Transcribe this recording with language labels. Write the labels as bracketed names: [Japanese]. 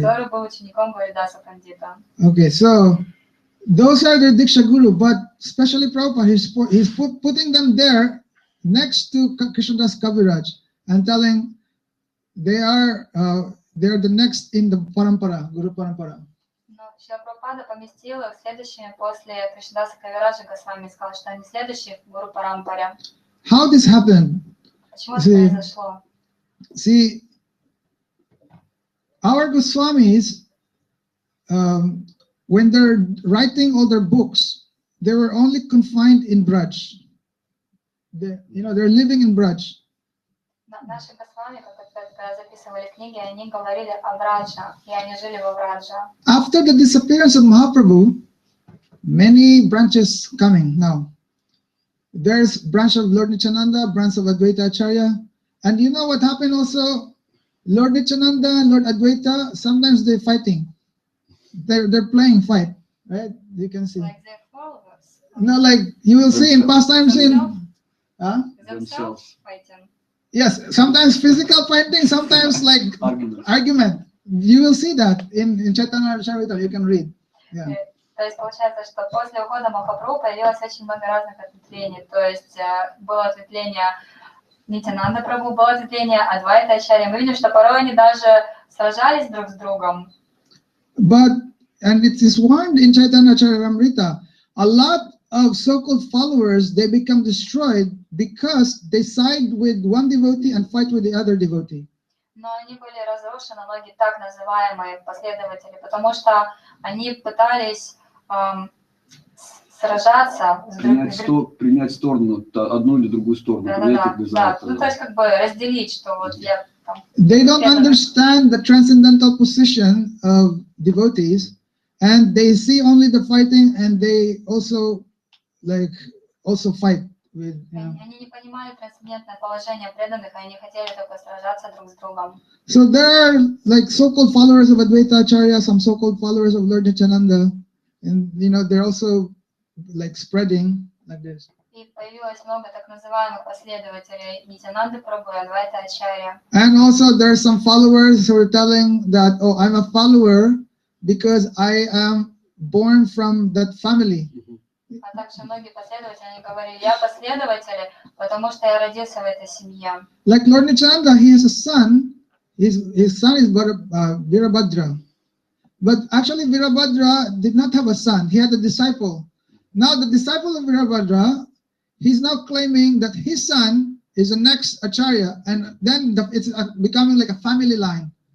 [Russian] который был учеником Гауридаса Пандита. [English] Okay, so those are the Diksha Guru, but especially Prabhupada, he's putting them there next to Krishnadas Kaviraj and telling they're the next in the parampara, Guru Parampara. [Russian] Но Шрила Прабхупада поместил их следующими после Кришнадаса Кавираджа Госвами, сказал, что они следующие в Гуру Парампаре. [English] How this happened? [Russian] Почему это произошло? [English] See, our Goswamis, when they're writing all their books, they were only confined in Braj. They're living in Braj. [Russian] Наши Госвами, когда записывали книги, они говорили о Браджа, и они жили во Браджа. [English] After the disappearance of Mahaprabhu, many branches coming now. There's branch of Lord Nityananda, branch of Advaita Acharya. And you know what happened also? Lord Nityananda and Lord Advaita, sometimes they're fighting. They're playing fight, right? You can see. Like their followers. No, like you will see in pastimes in... Themselves fighting. Yes, sometimes physical fighting, sometimes like argument. You will see that in Chaitanya Charitamrita, you can read. Yeah. [Russian] То есть получается, что после ухода Махапрабху появилось очень много разных ответвлений. То есть было ответвление Нитянанда Прабху, было ответвление Адвайта Ачарья. Мы видим, что порой они даже сражались друг с другом. [English] But, and it is warned in Chaitanya Charitamrita, a lot of so-called followers, they become destroyed because they side with one devotee and fight with the other devotee. [Russian] Но они были разрушены, многие так называемые последователи, потому что они пытались сражаться с принять сторону, одну или другую сторону. Да. Ну, то есть как бы разделить, что вот я там... [English] They don't understand the transcendental position of devotees, and they see only the fighting, and they also fight with. [Russian] Они не понимали трансцендентное положение преданных, они хотели только сражаться друг с другом. [English] So there are like so-called followers of Advaita Acharya, some so-called followers of Lord Nityananda, and they're also like spreading like this. [Russian] И появилось много так называемых последователей Нитянанды Прабху и Адвайта Ачарья. [English] And also there are some followers who are telling that, oh, I'm a follower because I am born from that family. [Russian] А также многие последователи, они говорили, я последователь, потому что я родился в этой семье. [English] Like Lord Nityananda, he has a son. His son is Virabhadra. But actually Virabhadra did not have a son. He had a disciple. Now the disciple of Virabhadra, he's now claiming that his son is the next Acharya, and then it's becoming like a family line.